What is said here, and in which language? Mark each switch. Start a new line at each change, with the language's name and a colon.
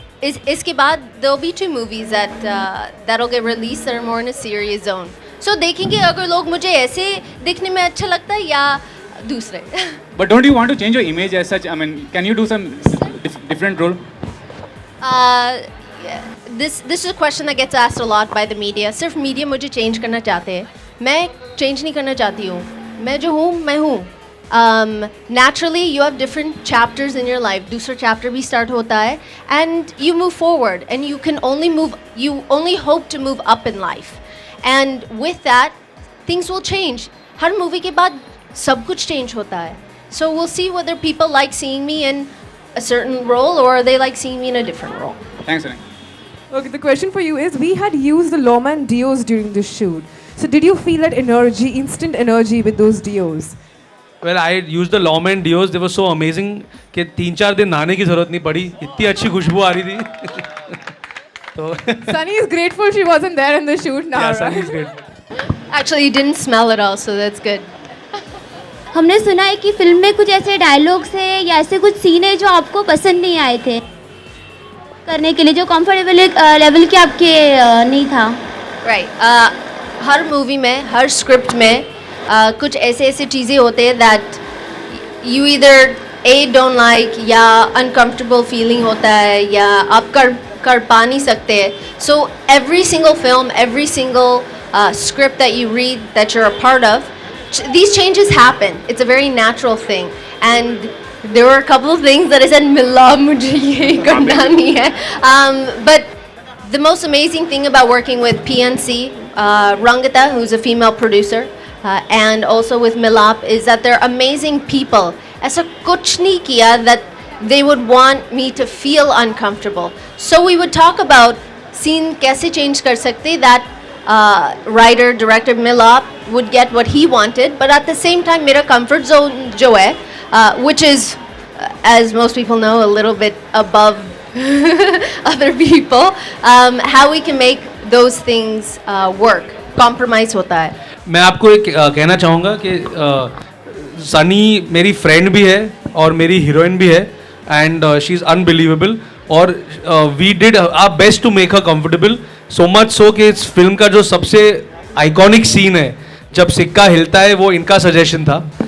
Hindi: इसके बाद
English: there'll be 2 movies that'll get released that are more in a serious zone.
Hindi: So देखेंगे अगर लोग मुझे ऐसे दिखने में अच्छा लगता है या दूसरे.
English: But don't you want to change your image as such? I mean, can you do some different role? This is a question that gets asked a lot by the media.
Hindi: सिर्फ मीडिया मुझे change करना चाहते हैं, मैं change नहीं करना चाहती हूँ. मैं जो हूँ मैं हूँ.
English: Naturally you have different chapters in your life.
Hindi: दूसरा chapter भी start होता है
English: and you move forward and you only hope to move up in life. And with that things will change.
Hindi: हर movie के बाद सब कुछ change होता है.
English: So we'll see whether people like seeing me in a certain role or they like seeing me in a different role. Thanks, Anand. Okay, the question for you is, we had used the Leone deos during the shoot. So did you feel that energy, instant energy with those deos? Well, I used the Leone deos. They were so amazing
Hindi: कि 3-4 दिन नहाने की जरूरत नहीं पड़ी. इतनी अच्छी खुशबू आ रही थी. तो
English: Sunny is grateful she wasn't there in the shoot now. yeah, Sunny right? is grateful. Actually, you didn't smell it all, so that's good.
Hindi: हमने सुना है कि फिल्म में कुछ ऐसे डायलॉग्स हैं या ऐसे कुछ सीन है जो आपको पसंद नहीं आए थे करने के लिए, जो कंफर्टेबल लेवल के आपके नहीं था.
English: Right.
Hindi: हर मूवी में, हर स्क्रिप्ट में कुछ ऐसे चीज़ें होते हैं
English: that you either don't like
Hindi: या uncomfortable feeling होता है या आप कर पा नहीं सकते.
English: So every single film, every single script that you read, that you're a part of, these changes happen. It's a very natural thing. And there were a couple of things that I said, Milap,
Hindi: मुझे ये करना नहीं है.
English: But the most amazing thing about working with PNC, Rangita, who's a female producer, and also with Milap, is that they're amazing people.
Hindi: ऐसा कुछ नहीं किया
English: that they would want me to feel uncomfortable. So we would talk about scene
Hindi: कैसे change कर सकते,
English: that writer, director Milap would get what he wanted, but at the same time
Hindi: मेरा comfort zone जो है,
English: which is, as most people know, a little bit above other people, how we can make those things work.
Hindi: Compromise होता है. मैं आपको एक कहना चाहूँगा कि सनी मेरी फ्रेंड भी है और मेरी हीरोइन भी है,
English: And she is unbelievable.
Hindi: और
English: we did our best to make her comfortable, so much so
Hindi: कि इस फिल्म का जो सबसे आइकॉनिक सीन है जब सिक्का हिलता है वो इनका सजेशन था.